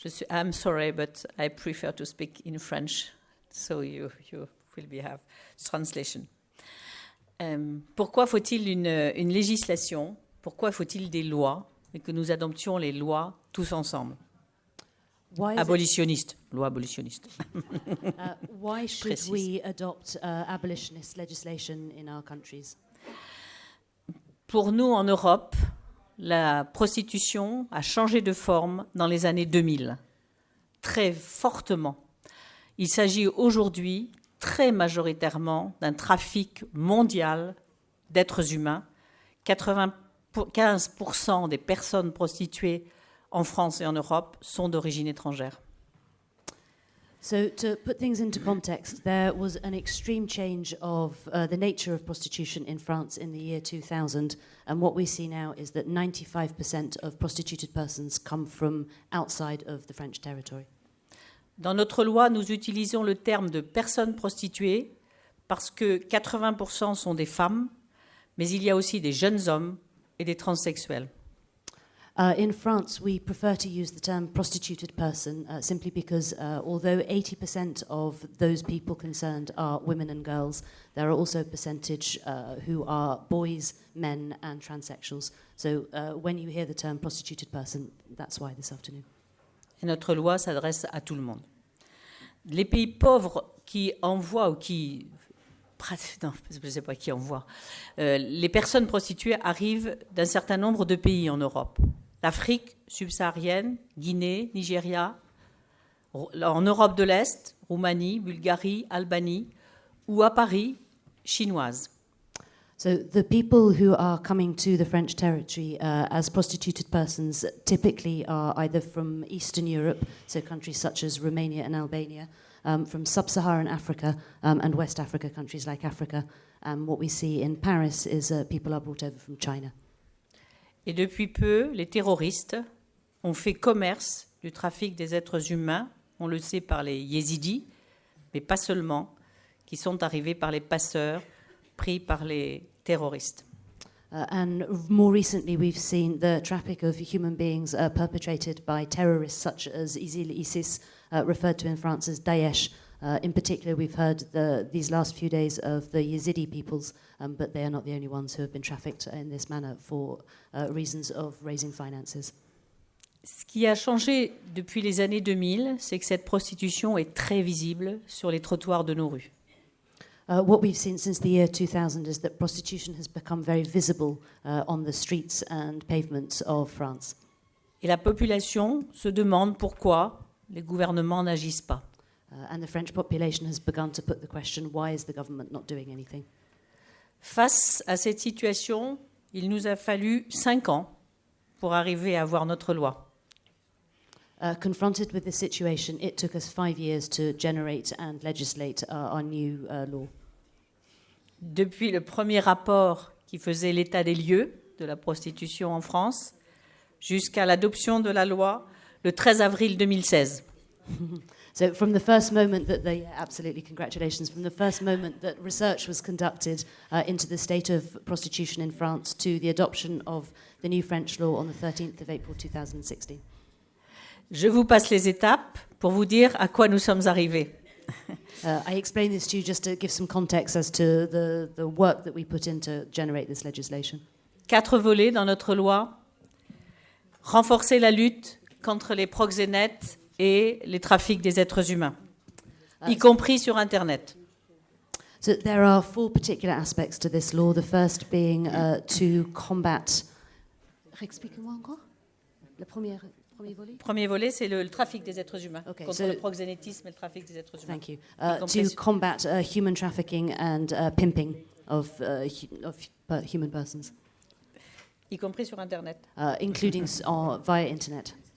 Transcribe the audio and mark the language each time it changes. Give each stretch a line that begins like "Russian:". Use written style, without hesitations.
English: I'm sorry, but I prefer to speak in French, so you will have translation.
French: Pourquoi faut-il une législation? Pourquoi faut-il des lois et que nous adoptions les lois tous ensemble? Abolitionniste, loi abolitionniste.
English: Why should we adopt abolitionist legislation in our countries?
French: Pour nous, en Europe, la prostitution a changé de forme dans les années 2000, très fortement. Il s'agit aujourd'hui très majoritairement d'un trafic mondial d'êtres humains. 95% des personnes prostituées en France et en Europe sont d'origine étrangère.
English: So to put things into context, there was an extreme change of the nature of prostitution in France in the year 2000, and what we see now is that 95% of prostituted persons come from outside of the French territory.
French: Dans notre loi, nous utilisons le terme de personnes prostituées parce que 80% sont des femmes, mais il y a aussi des jeunes hommes et des transsexuels.
English: In France, we prefer to use the term prostituted person simply because although 80% of those people concerned are women and girls, there are also a percentage who are boys, men and transsexuals. So when you hear the term prostituted person, that's why this afternoon.
French: Et notre loi s'adresse à tout le monde. Les pays pauvres qui envoient ou qui... Non, je ne sais pas qui envoie. Les personnes prostituées arrivent d'un certain nombre de pays en Europe. L'Afrique subsaharienne, Guinée, Nigeria, en Europe de l'Est, Roumanie, Bulgarie, Albanie, ou à Paris, chinoise.
English: So the people who are coming to the French territory as prostituted persons typically are either from Eastern Europe, so countries such as Romania and Albania, from sub-Saharan Africa and West Africa, countries like Africa. What we see in Paris is people are brought over from China.
French: Et depuis peu, les terroristes ont fait commerce du trafic des êtres humains, on le sait par les yézidis, mais pas seulement, qui sont arrivés par les passeurs, pris par les terroristes.
English: And more recently, we've seen the traffic of human beings perpetrated by terrorists such as ISIS, referred to in France as Daesh. In particular, we've heard these last few days of the Yazidi peoples, but they are not the only ones who have been trafficked in this manner for reasons of raising finances.
French: Ce qui a changé depuis les années 2000, c'est que cette prostitution est très visible sur les trottoirs de nos rues.
English: What we've seen since the year 2000 is that prostitution has become very visible on the streets and pavements of France.
French: Et la population se demande pourquoi les gouvernements n'agissent pas.
English: And the French population has begun to put the question, why is the government not doing anything?
French: Face à cette situation, il nous a fallu 5 ans pour arriver à avoir notre loi.
English: Confronted with this situation, it took us 5 years to generate and legislate our new law.
French: Depuis le premier rapport qui faisait l'état des lieux de la prostitution en France, jusqu'à l'adoption de la loi le 13 avril 2016.
English: So from the first moment that absolutely congratulations, from the first moment that research was conducted into the state of prostitution in France to the adoption of the new French law on the 13th of April 2016.
French: Je vous passe les étapes pour vous dire à quoi nous sommes arrivés.
English: I explain this to you just to give some context as to the work that we put in to generate this legislation.
French: 4 volets dans notre loi. Renforcer la lutte contre les proxénètes et les trafics des êtres humains, y compris sur Internet.
English: So there are 4 particular aspects to this law. The first being to combat...
French: Expliquez-moi encore. Le premier volet. Premier volet, c'est le trafic des êtres humains,
English: Okay,
French: contre le proxénétisme et le trafic des êtres humains.
English: Thank you. To combat human trafficking and pimping of human persons.
French: Y compris sur Internet.
English: Including via Internet.